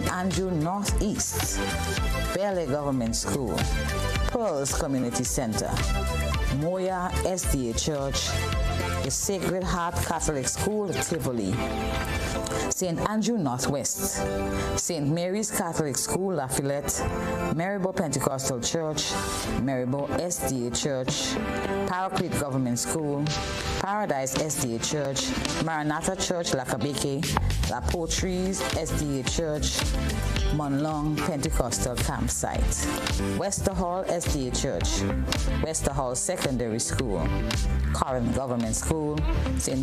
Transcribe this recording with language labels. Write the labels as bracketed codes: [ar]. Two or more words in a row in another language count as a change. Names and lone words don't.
[en] Andrew Northeast, Bailey Government School, Pearls Community Center, Moya SDA Church, the Sacred Heart Catholic School, Tivoli, St. Andrew Northwest, St. Mary's Catholic School, Lafayette, Marybo Pentecostal Church, Marybo SDA Church, Paraclete Government School, Paradise SDA Church, Maranatha Church, Lakabeke, La Poitries SDA Church, Monlong Pentecostal Campsite, Wester Hall SDA Church, Wester Hall Secondary School, Corinth Government School, St.